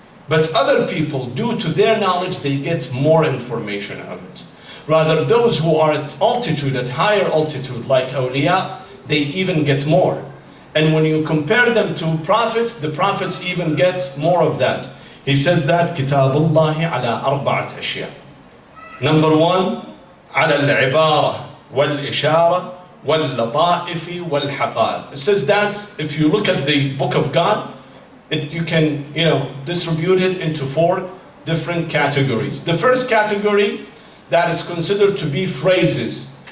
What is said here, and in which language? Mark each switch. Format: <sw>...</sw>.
<en>But other people, due to their knowledge, they get more information of it. Rather, those who are at altitude, at higher altitude, like awliya, they even get more. And when you compare them to prophets, the prophets even get more of that. He says that</en> <ar>كتاب الله على أربعة أشياء.</ar> <en>Number one,</en> <ar>على العبارة والإشارة واللطائف والحقائق.</ar> <en>It says that if you look at the book of God, you can, distribute it into 4 different categories. The first category that is considered to be phrases.</en>